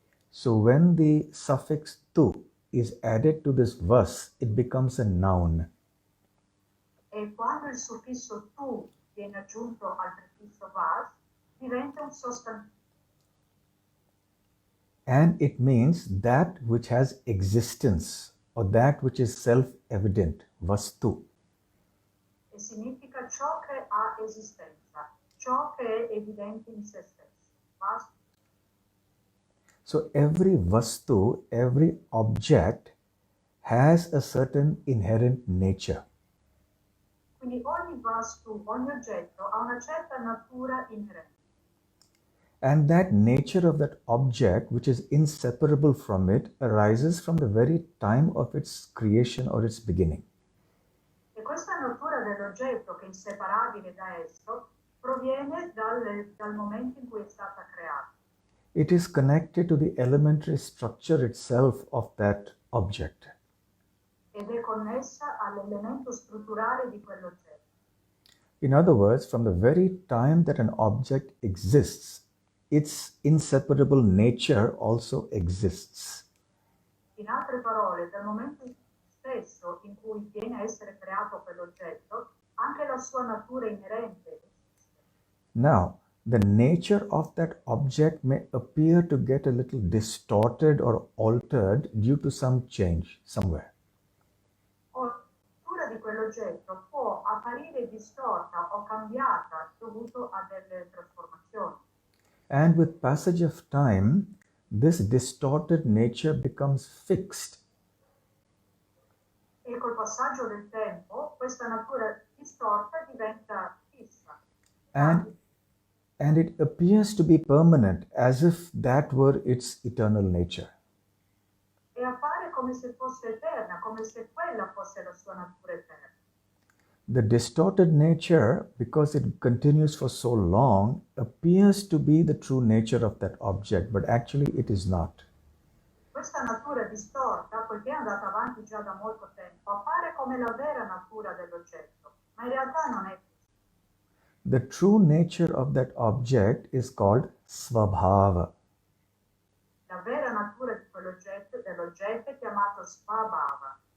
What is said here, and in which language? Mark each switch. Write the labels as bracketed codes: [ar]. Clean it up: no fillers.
[en] so when the suffix tu is added to this vas, it becomes a noun. [it] E quando il suffisso tu viene aggiunto al prefisso vas, diventa un sostantivo. [en] And it means that which has existence or that which is self-evident, vastu. [it] E significa ciò che ha esistenza, ciò che è evidente in se stesso. [sa] Vas. [en] So every vastu, every object has a certain inherent nature. [it] Quindi ogni vastu, ogni oggetto ha una certa natura inerente. [en] And that nature of that object, which is inseparable from it, arises from the very time of its creation or its beginning. [it] E questa natura dell'oggetto, che è inseparabile da esso, proviene dal momento in cui è stata creata. [en] It is connected to the elementary structure itself of that object. [it] Ed è connessa all'elemento strutturale di quell'oggetto. [en] In other words, from the very time that an object exists, its inseparable nature also exists. [it] In altre parole, dal momento stesso in cui viene a essere creato quell'oggetto, anche la sua natura inerente esiste. [en] Now, the nature of that object may appear to get a little distorted or altered due to some change somewhere. [it] O la natura di quell'oggetto può apparire distorta o cambiata dovuto a delle trasformazioni. [en] And with passage of time, this distorted nature becomes fixed. [it] E col passaggio del tempo, questa natura distorta diventa fissa. [en] And it appears to be permanent, as if that were its eternal nature. [it] E appare come se fosse eterna, come se quella fosse la sua natura eterna. [en] The distorted nature, because it continues for so long, appears to be the true nature of that object, but actually it is not. [it] Questa natura distorta, poiché è andata avanti già da molto tempo, appare come la vera natura dell'oggetto, ma in realtà non è così. [en] The true nature of that object is called svabhava. [it] La vera natura di dell'oggetto è chiamato svabhava.